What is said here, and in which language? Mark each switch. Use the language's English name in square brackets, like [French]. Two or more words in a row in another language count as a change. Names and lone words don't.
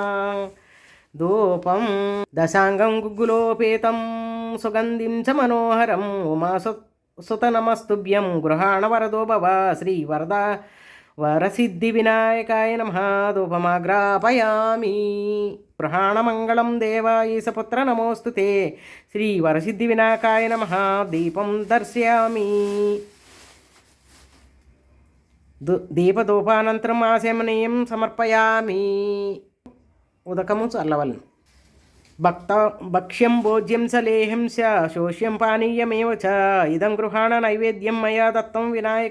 [Sanskrit] धूपं दशांगं गुग्गुलोपेतं सुगंधिं च मनोहरं उमासुत नमस्तुभ्यं गृहाण वरदो भव श्रीवरदा वरसिद्धिविनायकाय नमः। धूपमाग्रापयामि। गृहाणमङ्गलं देवायीशपुत्र नमोऽस्तु ते। श्रीवरसिद्धिविनायकाय नमः। दीपं दर्शयामि। దీపధూపానంతరం ఆశమనీయం సమర్పయామి. [Telugu] ఉదకము చల్లవలను. [Sanskrit] భక్ష్యం భోజ్యం చ లేహం చ శోష్యం పానీయమేవ చ ఇదం గృహాణ నైవేద్యం మయా దత్తం వినాయక.